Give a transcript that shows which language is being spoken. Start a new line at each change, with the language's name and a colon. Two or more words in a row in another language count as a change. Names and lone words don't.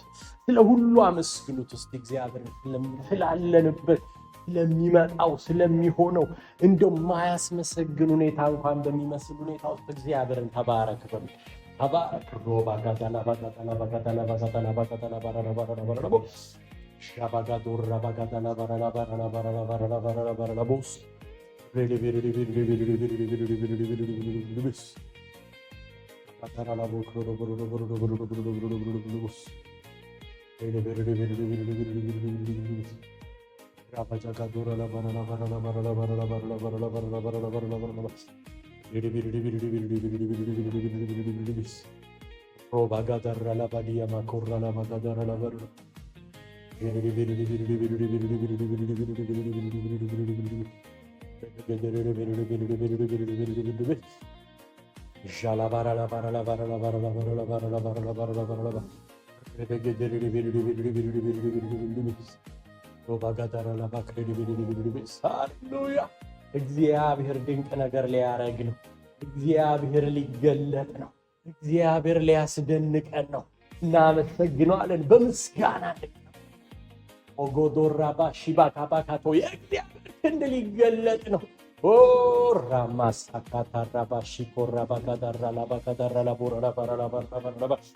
Amharic: ስለ ሁሉ አመስግኑት እስቲ እግዚአብሔርን ስላለንበት፣ ስለሚመጣው፣ ስለሚሆነው እንደው ማያስመሰግን ሁኔታ እንኳን በሚመስል ሁኔታ ውስጥ እግዚአብሔርን ተባረክ በሉት። ተባረክ ሮባ ጋዳላ ባጋዳላ ባጋዳላ ባጋዳላ ባጋዳላ ባራራ ባራራ ባራራ ሻባጋ ዶራ ባጋዳላ ባራራ ባራራ ባራራ ባራራ ባራራ ባራራ ቦስ ሬሌ ሬሌ ሬሌ ሬሌ ሬሌ አታራላ ቦክሮ ቦሮ ቦሮ ቦሮ ቦሮ ቦሮ ቦስ ሬሌ ሬሌ ሬሌ ራባጃ ጋዶራ ላ ባራራ ባራራ ባራራ ባራራ ባራራ ባራራ ባራራ ባራራ ባራራ ባራራ ሮባ ጋዳራ ላ ባዲያ ማኮራ ላ ባጋዳራ ላ ባራራ ጃላ ባራ ላ ባራ ላ ባራ ላ ባራ ላ ባራ ላ ባራ ላ ባራ ላ ባራ ላ ባራ ላ ሮባ ጋዳራ ላ ባክሬ ሃሌሉያ። እግዚአብሔር ድንቅ ነገር ሊያረግ ነው። እግዚአብሔር ሊገለጥ ነው። እግዚአብሔር ሊያስደንቀን ነው። እናመሰግነዋለን በምስጋና ኦጎዶራ ባሺባ ካባካቶ የእግዚአብሔር ክንድ ሊገለጥ ነው። ኦ ራማሳካታ ባሺ ኮራ ባጋዳራ ላባጋዳራ ላቦራ ባራላ ባራላ